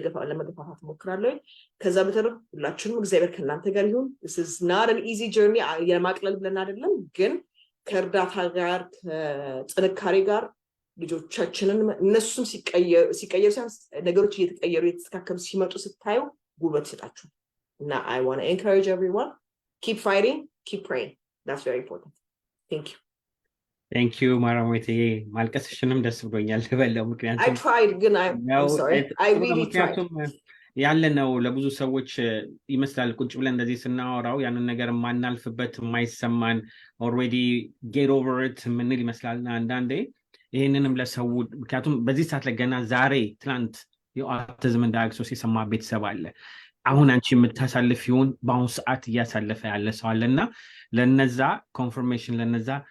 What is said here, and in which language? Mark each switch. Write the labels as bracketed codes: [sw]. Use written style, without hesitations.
[am] ለመገፋፋት ሞክራለሁ ከዛ በተረፈ ሁላችንም እግዚአብሔር ከእናንተ ጋር ይሁን [en] this is not an easy journey [am] የማቅለል ብለን አይደለም ግን ከእርዳታ ጋር ከጥንካሬ ጋር ልጆቻችንን እነሱም ሲቀየሩ ነገሮች እየተቀየሩ የተስተካከሉ ሲመጡ ስታዩ ጉልበት ይሰጣችሁ እና [en] I want to encourage everyone keep fighting keep praying that's very important thank you [am] ማራሞቴ ማልቀስሽንም ደስ ብሎኛል በለው ምክንያቱም [en] I tried [am] ግን [en] I'm sorry I really tried [am] ያለነው ለብዙ ሰዎች ይመስላል ቁጭ ብለን እንደዚህ ስናወራው ያንን ነገር ማናልፍበት ማይሰማን [en] already get over it [am] ምን ይመስላልና አንዳንዴ ይሄንንም ለሰው ምክንያቱም በዚህ ሰዓት ላይ ገና ዛሬ ትላንት የኦቲዝም ዳያግኖሲስ የሰማ ቤተሰብ አለ አሁን አንቺ የምታሳልፊውን በአሁን ሰዓት እያሳለፈ ያለ ሰው አለና ለነዛ ኮንፈርሜሽን ለነዛ